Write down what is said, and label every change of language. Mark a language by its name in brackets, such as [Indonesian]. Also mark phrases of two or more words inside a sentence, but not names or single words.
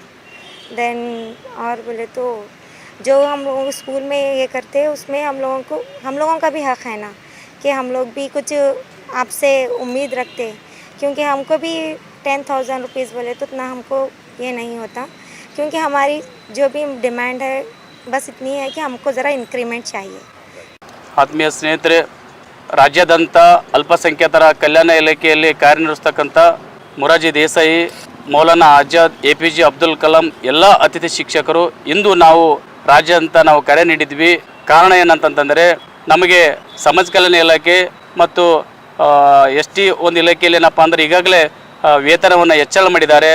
[Hindi] देन और बोले तो जो हम लोग स्कूल में ये करते हैं उसमें हम लोगों का भी हक़ है ना, कि हम लोग भी कुछ आपसे उम्मीद रखते हैं, क्योंकि हमको भी 10,000 रुपीज़ बोले तो उतना हमको ये नहीं होता, क्योंकि हमारी जो भी डिमांड है बस इतनी है कि हमको ज़रा इंक्रीमेंट चाहिए। [Kannada] ಆತ್ಮೀಯ ಸ್ನೇಹಿತರೆ, ರಾಜ್ಯಾದ್ಯಂತ ಅಲ್ಪಸಂಖ್ಯಾತರ ಕಲ್ಯಾಣ ಇಲಾಖೆಯಲ್ಲಿ ಕಾರ್ಯನಿರ್ವಹಿಸ್ತಕ್ಕಂಥ ಮೊರಾರ್ಜಿ ದೇಸಾಯಿ, ಮೌಲಾನಾ ಆಜಾದ್, APJ ಅಬ್ದುಲ್ ಕಲಾಂ ಎಲ್ಲ ಅತಿಥಿ ಶಿಕ್ಷಕರು ಇಂದು ನಾವು ರಾಜ್ಯಾದ್ಯಂತ ನಾವು ಕರೆ ನೀಡಿದ್ವಿ. ಕಾರಣ ಏನಂತಂದರೆ ನಮಗೆ ಸಮಾಜ ಕಲ್ಯಾಣ ಇಲಾಖೆ ಮತ್ತು ST ಒಂದು ಇಲಾಖೆಯಲ್ಲಿ ಏನಪ್ಪ ಅಂದರೆ ಈಗಾಗಲೇ ವೇತನವನ್ನು ಹೆಚ್ಚಳ ಮಾಡಿದ್ದಾರೆ.